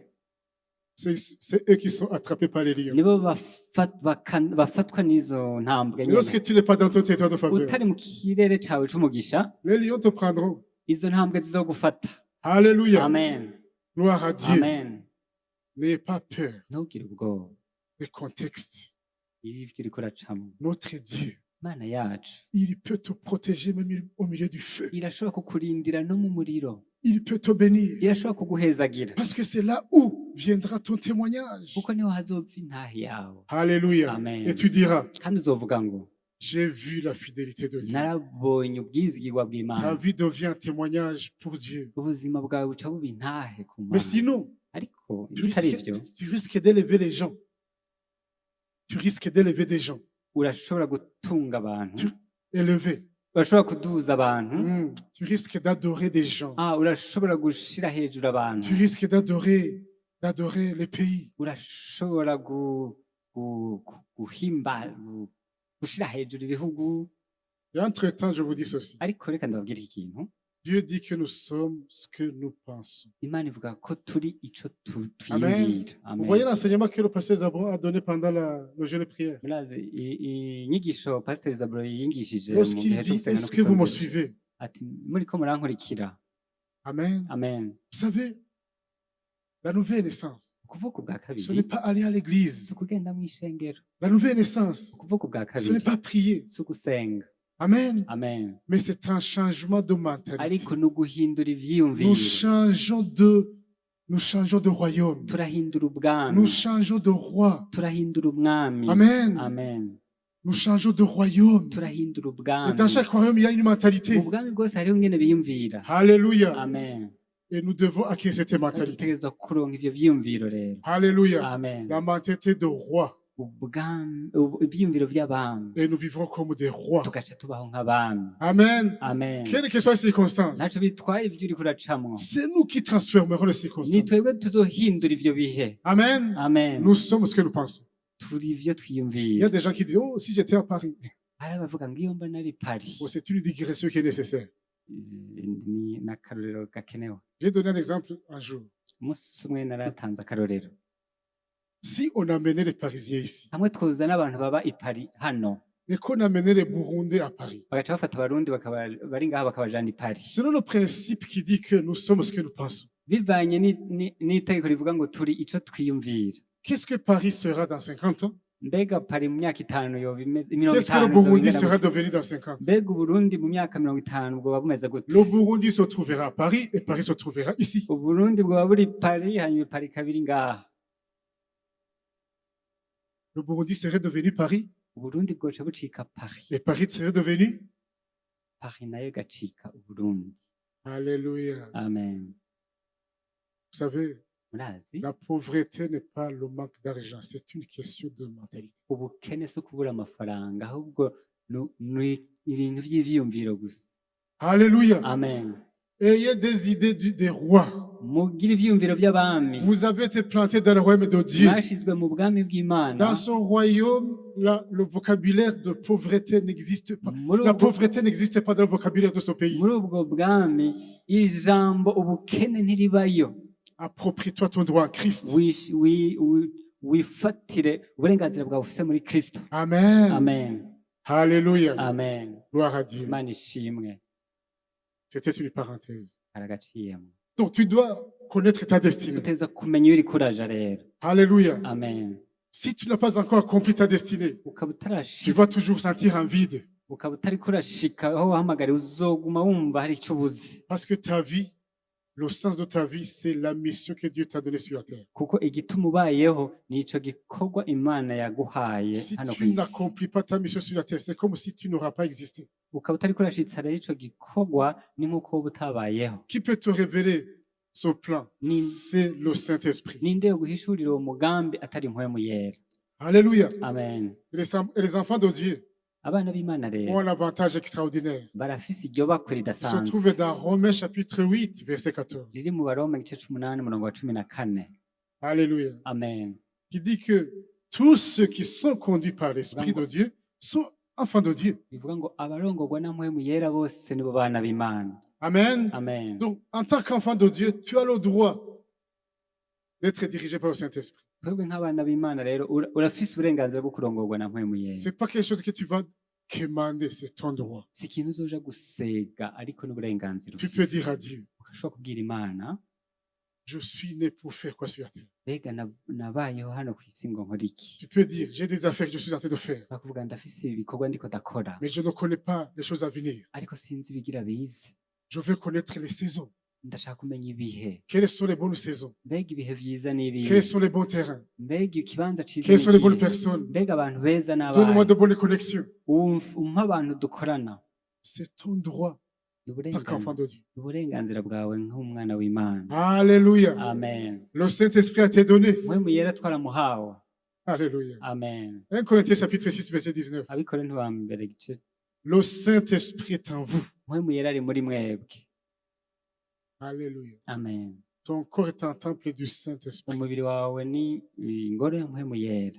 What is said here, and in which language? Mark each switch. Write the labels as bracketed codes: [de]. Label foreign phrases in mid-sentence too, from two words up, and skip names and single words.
[fr] c'est eux qui sont attrapés par les lions. [rn] nibo bafatwa n'izo ntambwe [fr] Mais [rn] nyene. [fr] lorsque tu n'es pas dans ton territoire de faveur, [rn] Utari mu kirere cawe c'umugisha, [fr] les lions te prendront. [rn] izo ntambwe zizogufata. [fr] Alléluia. [rn] Amen. [fr] Gloire à Dieu. [rn] Amen. [fr] N'ayez pas peur [rn] Ntugire ubwoba. [fr] des contextes. [rn] Ibi byo uriko uracamwo. [fr] Notre Dieu, [rn] Imana yacu [fr] il peut te protéger même au milieu du feu. [rn] irashobora kukurindira no mu muriro. [fr] Il peut te bénir. [rn] Irashobora kuguhezagira. [fr] Parce que c'est là où viendra ton témoignage. [rn] Kuko niho hazova intahe yawe. [fr] Alléluia. [rn] Amen. [fr] Et tu diras, [rn] Kandi uzovuga ngo [fr] J'ai vu la fidélité de Dieu. [rn] narabonye ubwizigirwa [fr] Ta [rn] bw'imana [fr] vie devient un témoignage pour Dieu. [rn] ubuzima bwawe buca buba intahe ku [fr] Mais [rn] mana [fr] sinon, [rn] ariko [fr] tu [rn] bitari [fr] risques, [rn] ibyo [fr] tu risques d'élever les gens. Tu risques d'élever des gens. [rn] urashobora gutunga abantu [fr] Élever. [rn] urashobora kuduza abantu [fr] Tu risques d'adorer des gens. [rn] urashobora gushira hejuru abantu [fr] Tu risques d'adorer les pays. [rn] urashobora gushira hejuru ibihugu [fr] Et entre-temps, je vous dis ceci. [rn] ariko reka ndababwira ikintu [fr] Dieu dit que nous sommes ce que nous pensons. [rn] imana ivuga ko turi ico [fr] Amen. [rn] twiyumvira [fr] Vous voyez l'enseignement que le pasteur Zabron a donné pendant le jeûne de prière. [rn] murazi inyigisho pasiteri zaburo yingishije mu [fr] Lorsqu'il [rn] gihe cyo [fr] dit, [rn] gusenga no [fr] est-ce que vous me [rn] kwisonzesha [fr] suivez? [rn] ati muriko murankurikira [fr] Amen. [rn] amen [fr] Vous savez, la nouvelle naissance, [rn] ukuvuka ubwa [fr] ce [rn] kabiri [fr] n'est pas aller à [rn] si [fr] l'église. [rn] ukugenda mu ishengero [fr] La nouvelle naissance, [rn] ukuvuka ubwa [fr] ce n'est [rn] kabiri [fr] pas prier. [rn] si ugusenga [fr] Amen. [rn] amen [fr] Mais c'est un changement de mentalité. [rn] ariko ni uguhindura [fr] Nous [rn] ivyiyumviro [fr] changeons de royaume. [rn] turahindura ubwami [fr] Nous changeons de roi. [rn] turahindura umwami [fr] Amen. [rn] amen [fr] Nous changeons de royaume. [rn] turahindura [fr] Et [rn] ubwami [fr] dans chaque royaume, il y a une mentalité. [rn] mu bwami bwose hariho ingene biyumvira [fr] Alléluia. [rn] amen [fr] Et nous devons acquérir cette mentalité. [rn] dutegerezwa kuronka ivyo vyiyumviro rero [fr] Alléluia. [rn] amen [fr] La mentalité de roi. [rn] ibyiyumviro by'abami [fr] Et nous vivrons comme des rois. [rn] tugaca tubaho nk'abami [fr] Amen. [rn] amen [fr] Quelles que soient les circonstances, [rn] ntacyo bitwaye ibyo uriko uracamwo [fr] c'est nous qui transformerons les [rn] ni [fr] circonstances. [rn] twebwe tuzohindura ivyo bihe [fr] Amen. [rn] amen [fr] Nous sommes ce que nous pensons. [rn] turi ivyo [fr] Il y a [rn] twiyumvira [fr] des gens qui disent, oh, si j'étais à Paris. [rn] hari abavuga ngo iyo mba nari pari [fr] Oh, c'est une digression qui est nécessaire. [rn] ni n'akarorero gakenewe [fr] J'ai donné un exemple un jour. [rn] umunsi umwe naratanze akarorero [fr] Si on amenait les Parisiens ici, [rn] hamwe twuzana abantu baba i Paris hano [fr] et qu'on amenait les Burundais à Paris, [rn] bagaca bafata abarundi bari ngaha bakabajana i Paris [fr] selon le principe qui dit que nous sommes ce que nous pensons, [rn] bivanye n'itegeko rivuga ngo turi ico twiyumvira [fr] qu'est-ce que Paris sera dans 50 ans? [rn] mbega Paris mu myaka itanu yoba imeze mirongo [fr] Qu'est-ce que le [rn] itanu [fr] Burundi [rn] izobingana [fr] sera [rn] gute? [fr] devenu dans 50 ans? [rn] mbega uburundi mu myaka mirongo itanu bwoba bumeze gute [fr] Le Burundi se trouvera à Paris et Paris se trouvera ici. [rn] uburundi bwoba buri Paris hanyuma Paris kabiri ngaha [fr] Le Burundi serait devenu Paris [rn] uburundi bwoca bucika Paris [fr] et Paris serait devenu. [rn] Paris nayo igacika uburundi [fr] Alléluia. [rn] amen [fr] Vous savez, [rn] murazi [fr] la pauvreté n'est pas le manque d'argent, c'est une question de mentalité. [rn] ubukene si ukubura amafaranga ahubwo ni ibintu by'ivyiyumviro gusa [fr] Alléluia. [rn] amen [fr] Ayez des idées des rois. [rn] mugire ivyiyumviro by'abami [fr] Vous avez été plantés dans le royaume de Dieu. [rn] mwashizwe mu bwami bw'imana [fr] Dans son royaume, le vocabulaire de pauvreté n'existe pas. [rn] muri [fr] La [rn] ubwo- [fr] pauvreté n'existe pas dans le vocabulaire de ce pays. [rn] muri ubwo bwami ijambo ubukene ntiribayo [fr] Approprie-toi ton droit en Christ. [rn] wifatire uburenganzira bwawe ufise muri kristo [fr] Amen. [rn] amen [fr] Alléluia. [rn] amen [fr] Gloire à Dieu. [rn] imana ishimwe [fr] C'était une parenthèse. [rn] karagaciyemo [fr] Donc tu dois connaître ta destinée. [rn] uteza kumenya iyo uriko uraja rero [fr] Alléluia. [rn] amen [fr] Si tu n'as pas encore accompli ta destinée, [rn] ukaba [fr] tu [rn] utarashika [fr] vas toujours sentir un vide. [rn] ukaba utariko urashika aho wahamagariwe uzoguma wumva hari icyo ubuze [fr] Parce que ta vie, le sens de ta vie, c'est la mission que Dieu t'a donnée sur la terre. [rn] kuko igituma ubayeho ni ico gikorwa imana yaguhaye [fr] Si [rn] hano ku [fr] tu [rn] isi [fr] n'accomplis pas ta mission sur la terre, c'est comme si tu n'auras pas existé. [rn] ukaba utariko urashitsa rero ico gikorwa ni nk'uko woba utabayeho [fr] Qui peut te révéler ce plan? [rn] Ni- [fr] C'est le Saint-Esprit. [rn] ninde yo guhishurira uwo mugambi atari impwemu yera [fr] Alléluia. [rn] amen [fr] Et les enfants de Dieu [rn] abana b'imana [fr] ont [rn] rero [fr] un avantage extraordinaire. [rn] barafise iryo bakwe [fr] Il se [rn] ridasanzwe [fr] trouve dans Romains chapitre 8, verset 14. [rn] riri mu baroma igice c'umunani umurongo wa 14 [fr] Alléluia. [rn] amen [fr] Qui dit que tous ceux qui sont conduits par l'Esprit de Dieu sont enfants de Dieu. [rn] bivuga ngo abarongorwa na mpwemu yera bose nibo bana b'imana [fr] Amen. [rn] amen [fr] Donc, en tant qu'enfant de Dieu, tu as le droit d'être dirigé par le Saint-Esprit. [rn] twebwe nk'abana b'imana rero urafise uburenganzira bwo kurongorwa na mpwemu yera [fr] C'est pas quelque chose que tu vas quémander, c'est ton droit. [rn] si ikintu uzoja gusega ariko n'uburenganzira [fr] Tu peux dire [rn] ufise [fr] à Dieu, [rn] ugashobora kubwira imana [fr] je suis né pour faire quoi sur la terre. [rn] mbega nabayeho hano ku isi ngo nkora iki [fr] Tu peux dire, j'ai des affaires que je suis en train de faire, [rn] bakuvuga ndafise ibikorwa ndiko ndakora [fr] mais je ne connais pas les choses à venir. [rn] ariko sinzi ibigira bize [fr] Je veux connaître les saisons. [rn] ndashaka kumenya ibihe. [fr] Quelles sont les bonnes saisons? [rn] Mbega ibihe vyiza n'ibihe? [fr] Quels sont les bons terrains? [rn] Mbega ikibanza ciza [fr] Quelles sont les bonnes [rn] n'ikihe? [fr] personnes? [rn] Mbega abantu beza [fr] Donne-moi [rn] n'abahe? [fr] de bonnes connexions. [rn] Umpa abantu dukorana. [fr] C'est ton droit [rn] Ni [fr] en tant qu'enfant de Dieu. [rn] uburenganzira bwawe nk'umwana w'Imana. [fr] Alléluia. [rn] Amen. [fr] Le Saint-Esprit a été donné. [rn] Mpwemu yera twaramuhawe. [fr] Alléluia. [rn] Amen. [fr] 1 Corinthiens chapitre 6 verset 19. [rn] Abikorintho ba mbere igice. [fr] Le Saint-Esprit est en vous. [rn] Mpwemu yera ari muri mwebwe. [fr] Alléluia. [rn] Amen. [fr] Ton corps est un temple du Saint-Esprit. [rn] Umubiri wawe ni ingoro ya mpwemu yera.